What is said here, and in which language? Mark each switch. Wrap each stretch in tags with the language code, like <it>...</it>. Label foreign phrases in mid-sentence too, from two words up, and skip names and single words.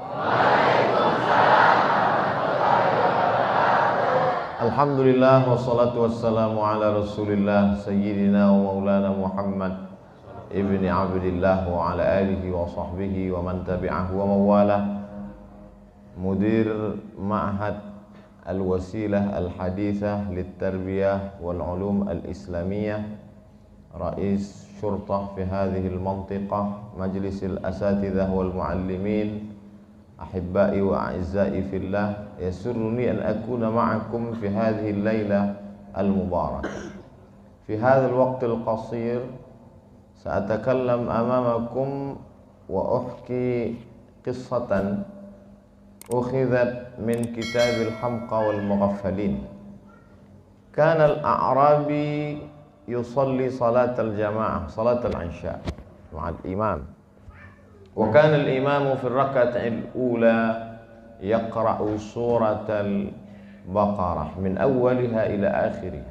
<ar>الحمد لله والصلاة والسلام على رسول الله سيدنا ومولانا محمد بن عبد الله وعلى آله وصحبه ومن تبعه ووالاه. مدير معهد الوسيلة الحديثة للتربية والعلوم الإسلامية، رئيس شرطة في هذه المنطقة، مجلس الأساتذة والمعلمين، أحبائي وأعزائي في الله، يسرني أن أكون معكم في هذه الليلة المباركة. في هذا الوقت القصير سأتكلم أمامكم وأحكي قصة أخذت من كتاب الحمقى والمغفلين. كان الأعرابي يصلي صلاة الجماعة صلاة العشاء مع الإمام، وكان الإمام في الركعة الأولى يقرأ سورة البقرة من أولها إلى آخرها،</ar>